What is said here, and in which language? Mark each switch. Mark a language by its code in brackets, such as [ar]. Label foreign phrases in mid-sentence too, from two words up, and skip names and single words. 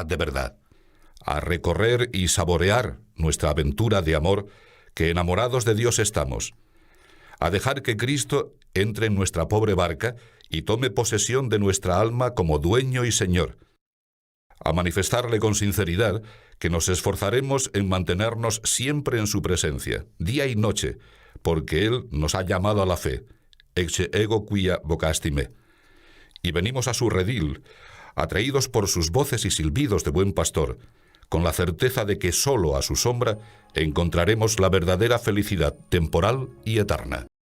[es] de verdad, a recorrer y saborear nuestra aventura de amor, que enamorados de Dios estamos, a dejar que Cristo entre en nuestra pobre barca y tome posesión de nuestra alma como dueño y Señor, a manifestarle con sinceridad que nos esforzaremos en mantenernos siempre en su presencia, día y noche, porque Él nos ha llamado a la fe, [la] ecce ego quia vocastime, [es] y venimos a su redil, atraídos por sus voces y silbidos de buen pastor, con la certeza de que solo a su sombra encontraremos la verdadera felicidad temporal y eterna.